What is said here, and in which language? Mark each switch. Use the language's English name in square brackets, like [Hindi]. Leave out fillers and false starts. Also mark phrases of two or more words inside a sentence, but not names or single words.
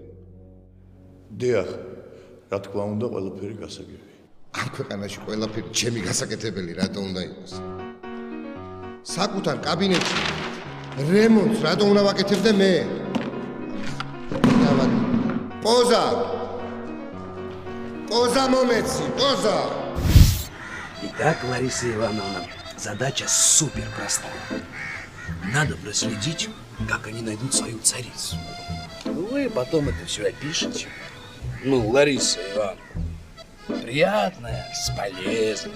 [Georgian] დიახ, რა თქმა უნდა, ყველაფერი გასაგებია. ამ ქვეყანაში ყველაფერი ჩემი გასაკეთებელი რატო უნდა იყოს? საკუთარ კაბინეტში რემონტს რატო უნდა ვაკეთებდე მე? პოზა! პოზა მომეცი, პოზა! [Russian] Итак, Лариса Ивановна, задача супер простая. Надо проследить, как они найдут свою царицу. Вы потом это все опишете. Ну, Лариса Ивановна, приятная с полезным.